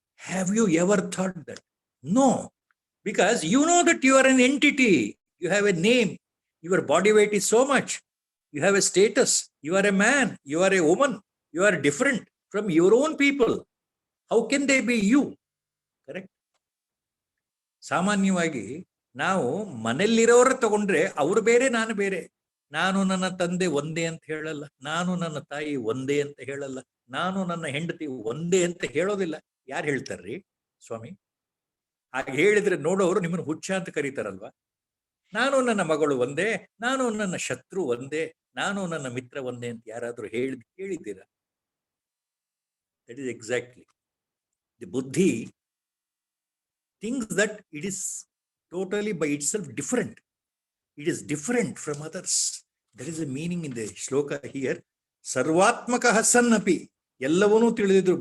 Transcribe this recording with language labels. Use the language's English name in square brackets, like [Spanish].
[English] Have you ever thought that? No, because you know that you are an entity. You have a name. Your body weight is so much. You have a status. You are a man. You are a woman. You are different from your own people. How can they be you? Correct? [Kannada] ಸಾಮಾನ್ಯವಾಗಿ ನಾವು ಮನೆಯಲ್ಲಿರೋರು ತಗೊಂಡ್ರೆ ಅವ್ರು ಬೇರೆ ನಾನು ಬೇರೆ. ನಾನು ನನ್ನ ತಂದೆ ಒಂದೇ ಅಂತ ಹೇಳಲ್ಲ, ನಾನು ನನ್ನ ತಾಯಿ ಒಂದೇ ಅಂತ ಹೇಳಲ್ಲ, ನಾನು ನನ್ನ ಹೆಂಡತಿ ಒಂದೇ ಅಂತ ಹೇಳೋದಿಲ್ಲ. ಯಾರು ಹೇಳ್ತಾರ್ರಿ ಸ್ವಾಮಿ? ಹಾಗೆ ಹೇಳಿದ್ರೆ ನೋಡೋರು ನಿಮ್ಮನ್ನು ಹುಚ್ಚ ಅಂತ ಕರೀತಾರಲ್ವಾ. ನಾನು ನನ್ನ ಮಗಳು ಒಂದೇ, ನಾನು ನನ್ನ ಶತ್ರು ಒಂದೇ, ನಾನು ನನ್ನ ಮಿತ್ರ ಒಂದೇ ಅಂತ ಯಾರಾದ್ರೂ ಹೇಳಿದ್ದೀರಾ? [English] That is exactly the buddhi thinks that it is totally by itself different. It is different from others. That is the meaning in the shloka here. [Sanskrit] Sarvatmakaha san api. [Kannada] Ellavanu ತಿಳಿದಿದ್ರು.